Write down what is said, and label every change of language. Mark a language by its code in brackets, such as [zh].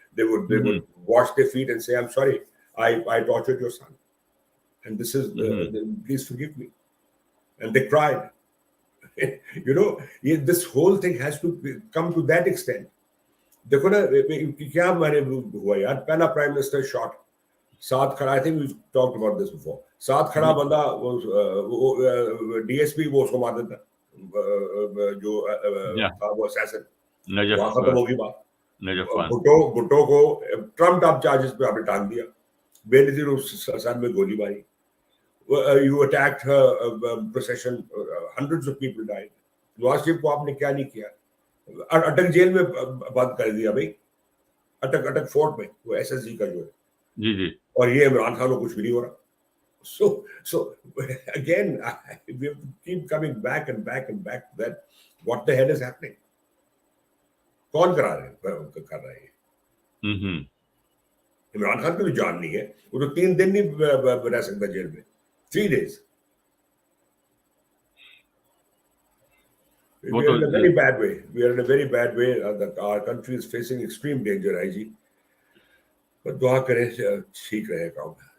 [en] They would wash their feet and say, "I'm sorry, I tortured your son, and this is please forgive me," and they cried. You know, this whole thing has to come to that extent. [hi] देखो ना क्या हमारे हुआ यार, पहला prime minister shot, साथ खड़ा, [en] I think we talked about this before, [hi] साथ खड़ा बंदा वो डीएसपी वो उसको मार देता, जो था वो असैसिन, वहां खत्म होगी बात. भुट्टो को ट्रम्प अप चार्जेस पे आपने टांग दिया, बेनजीर सर में गोली मारी, [en] You attacked procession, hundreds of people died. [hi] Nawaz Sharif को आपने क्या नहीं किया, अटक जेल में बंद कर दिया भाई, अटक फोर्ट में, वो एसएसजी का जो है. जी. और ये इमरान खान को कुछ भी नहीं हो रहा. [en] So again, we have to keep coming back and back and back to that. What the hell is happening? [hi] कौन कर रहा है? इमरान खान की भी जान नहीं है, वो तो 3 दिन नहीं रह सकता जेल में, [en] 3 days. We are in a very bad way. We are in a very bad way. Our country is facing extreme danger, IG. [hi] But दुआ करें ठीक रहे काम.